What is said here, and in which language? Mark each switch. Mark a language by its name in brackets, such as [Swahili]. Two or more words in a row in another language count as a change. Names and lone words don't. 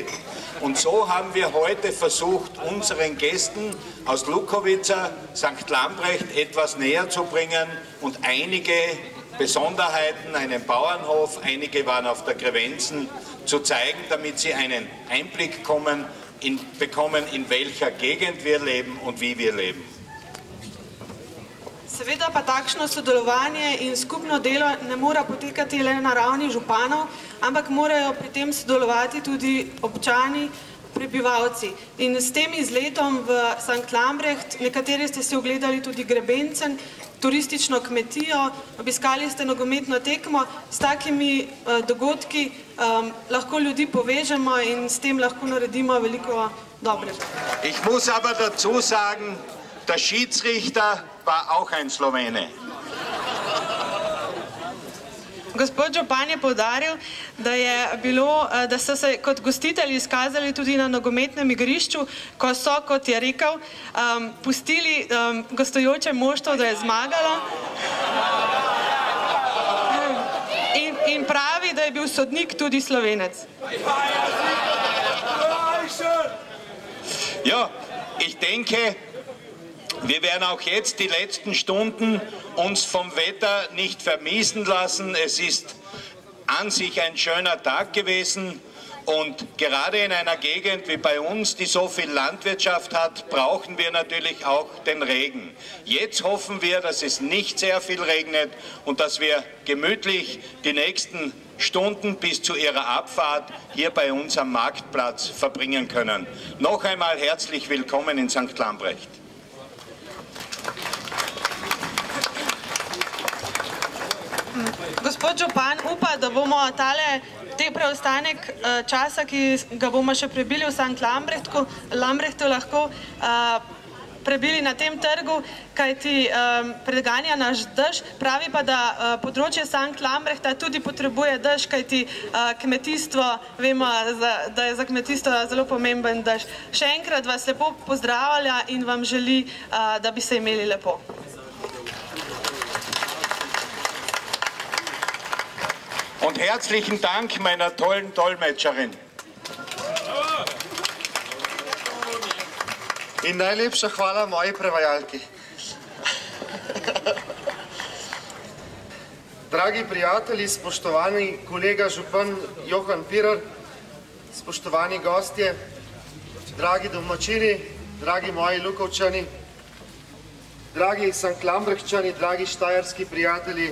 [German] Und so haben wir heute versucht, unseren Gästen aus Lukovica, St. Lambrecht etwas näher zu bringen und einige Besonderheiten, einen Bauernhof, einige waren auf der Krevenzen, zu zeigen, damit sie einen Einblick bekommen, in welcher Gegend wir leben und wie wir leben. [Slovenian] Seveda pa takšno sodelovanje in skupno delo ne mora potekati le na ravni županov, ampak morajo pri tem sodelovati tudi občani, prebivalci. In s tem izletom v Sankt Lambrecht, nekateri ste si ogledali tudi Grebencen, turistično kmetijo, obiskali ste nogometno tekmo, s takimi dogodki lahko ljudi povežemo in s tem lahko naredimo veliko dobrega. [German] Ich muss aber dazu sagen, der Schiedsrichter war auch ein Slowene. [Slovenian] Gospod župan je poudaril, da so se kot gostitelji izkazali tudi na nogometnem igrišču, ko so, kot je rekel, pustili gostujoče moštvo, da je zmagalo. In pravi, da je bil sodnik tudi Slovenec. [German] Ja, ich denke, wir werden auch jetzt die letzten Stunden uns vom Wetter nicht vermiesen lassen. Es ist an sich ein schöner Tag gewesen und gerade in einer Gegend wie bei uns, die so viel Landwirtschaft hat, brauchen wir natürlich auch den Regen. Jetzt hoffen wir, dass es nicht sehr viel regnet und dass wir gemütlich die nächsten Stunden bis zu ihrer Abfahrt hier bei uns am Marktplatz verbringen können. Noch einmal herzlich willkommen in St. Lambrecht. [Slovenian] Gospod župan upa, da bomo te preostanek časa, ki ga bomo še prebili v Sankt Lambrechtu, lahko prebili na tem trgu, kajti preganja naš dež. Pravi pa, da področje Sankt Lambrechta tudi potrebuje dež, kajti kmetijstvo, vemo, da je za kmetijstvo zelo pomemben dež. Še enkrat vas lepo pozdravlja in vam želi, da bi se imeli lepo. [German] Und herzlichen Dank meiner tollen Dolmetscherin. [Slovenian] In najlepša hvala moji prevajalki. Dragi prijatelji, spoštovani kolega župan Johan Pirar, spoštovani gostje, dragi domačini, dragi moji Lukovčani, dragi Sanktlambrechčani, dragi štajerski prijatelji.